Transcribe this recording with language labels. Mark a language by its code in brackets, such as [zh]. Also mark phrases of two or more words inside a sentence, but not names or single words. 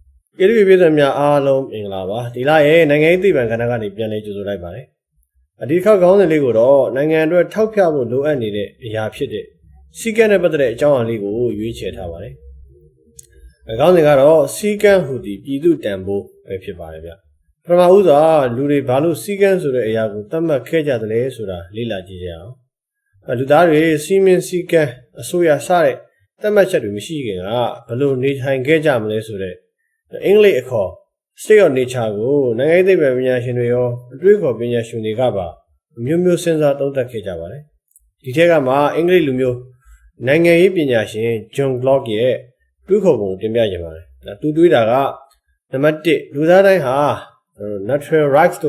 [my] ကျေးဇူးပြုတဲ့များအားလုံးမင်္ဂလာပါဒီလရဲ့နိုင်ငံရေးသိပ္ပံကဏ္ဍကနေပြန်လည်ကြိုဆိုလိုက်ပါတယ်ဒီခေါက်ခေါင်းစဉ်လေးကိုတော့နိုင်ငံအတွက်ထောက်ပြဖို့လိုအပ်နေတဲ့အရာဖြစ်တဲ့စီကံနဲ့ပတ်သက်တဲ့အကြောင်းအရာလေးကိုရွေးချယ်ထားပါတယ်ခေါင်းစဉ်ကတော့စီကံဟူသည့်ပြည်သူတန်ဖိုးပဲဖြစ်ပါတယ်ဗျပထမဦးစွာလူတွေဘာလို့စီကံဆို တဲ့အရာကိုသတ်မှတ်ခဲ့ကြသလဲဆိုတာလေ့လာကြည့်ကြအောင်လူသားတွေစီမင်းစီကံအစိုးရစတဲ့သတ်မှတ်ချက်တွေမရှိခင်ကဘယ်လိုနေထိုင်ခဲ့ကြမလဲဆိုတဲ့အင်္ဂလိပ်အခေါ် [en] state of nature [my] ကိုနိုင်ငံရေးသိပ္ပံပညာရှင်တွေရောအတွေးခေါ်ပ ညာရှင်တွေကပါမျိုးမျိုးစဉ်းစားသုံးသပ်ခဲ့ကြပါတယ်ဒီထက်ကမှအင်္ဂလိပ်လူမျိုးနိုင်ငံရေးပညာရှင် John Locke ရဲ့တွေးခေါ်ပုံတင်ပြခြင်းပါတယ်သူတွေးတာကနံပါတ်1လူသားတိုင်းဟာ [en] natural rights [my] လို့